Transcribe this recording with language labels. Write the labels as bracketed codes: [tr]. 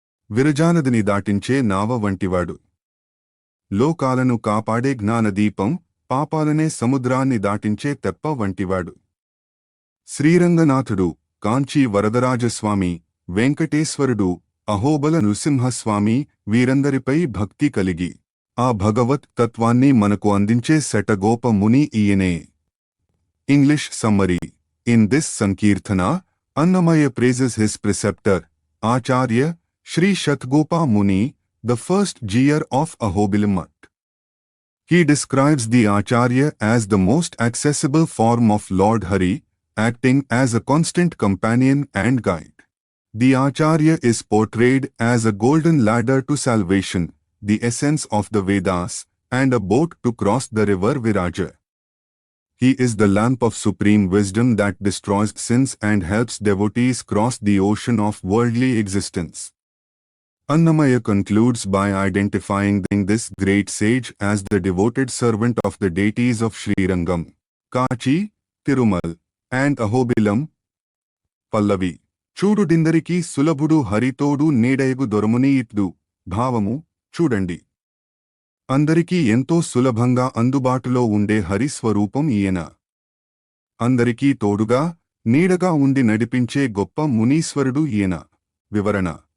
[te] విరజానదిని దాటించే నావ వంటివాడు. లోకాలను కాపాడే జ్ఞానదీపం, పాపాలనే సముద్రాన్ని దాటించే తెప్ప వంటివాడు. శ్రీరంగనాథుడు, కాంచీ వరదరాజస్వామి, వెంకటేశ్వరుడు, అహోబల నృసింహస్వామి వీరందరిపై భక్తి కలిగి ఆ భగవత్ తత్వాన్ని మనకు అందించే శఠగోప ముని ఈయనే. [en] English summary. In this sankirtana, Annamaya praises his preceptor, Acharya, Sri Shatgopa Muni, the first Jeer of Ahobilamat. He describes the Acharya as the most accessible form of Lord Hari, acting as a constant companion and guide. The Acharya is portrayed as a golden ladder to salvation, the essence of the Vedas, and a boat to cross the river Viraja. He is the lamp of supreme wisdom that destroys sins and helps devotees cross the ocean of worldly existence. Annamaya concludes by identifying this great sage as the devoted servant of the deities of Srirangam, Kachi, Tirumal, and Ahobilam. Pallavi. [te] చూడుడిందరికి సులభుడు హరితోడు నీడయగు దొరముని ఇట్దు. భావము చూడండి. అందరికీ ఎంతో సులభంగా అందుబాటులో ఉండే హరి స్వరూపం ఈయన. అందరికీ తోడుగా, నీడగా ఉండి నడిపించే గొప్ప మునీశ్వరుడు ఈయన. వివరణ.